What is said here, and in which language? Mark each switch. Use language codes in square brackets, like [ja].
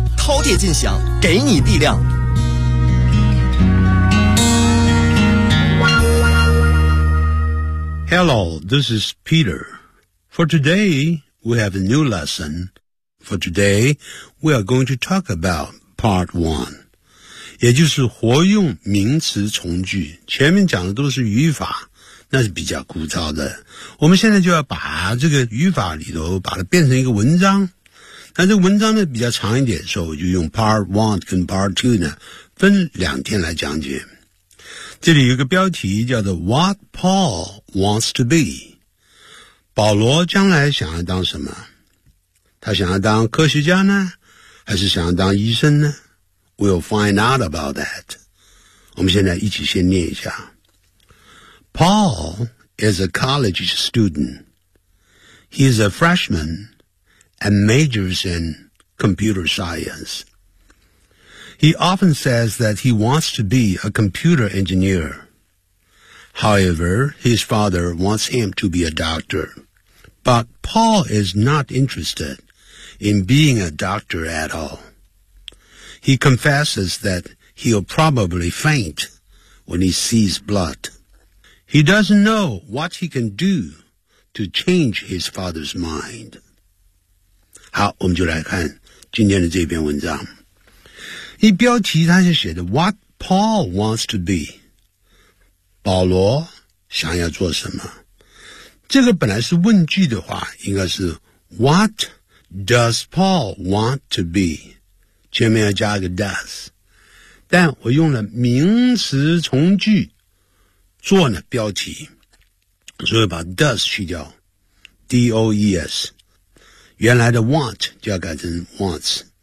[zh] 饕餮尽享，给你力量。 [en] Hello, this is Peter. For today, we have a new lesson. For today, we are going to talk about part one. [zh] 也就是活用名词从句，前面讲的都是语法。那是比较枯燥的，我们现在就要把这个语法里头把它变成一个文章。那这个文章呢比较长一点，所以我就用 part 1 跟 part 2呢分两天来讲解。这里有个标题叫做 [en] What Paul Wants to Be， [zh] 保罗将来想要当什么？他想要当科学家呢，还是想要当医生呢？ [en] We'll find out about that。 [zh] 我们现在一起先念一下。 [en] Paul is a college student. He is a freshman and majors in computer science. He often says that he wants to be a computer engineer. However, his father wants him to be a doctor. But Paul is not interested in being a doctor at all. He confesses that he'll probably faint when he sees blood. He doesn't know what he can do to change his father's mind. [zh] 好，我们就来看今天的这篇文章。一标题它是写的 [en] What Paul wants to be， [zh] 保罗想要做什么。这个本来是问句的话，应该是 [en] What does Paul want to be， [zh] 前面要加个 does， 但我用了名词从句做呢标题，所以把 does 去掉 ，D-O-E-S， 原来的 want 就要改成 wants，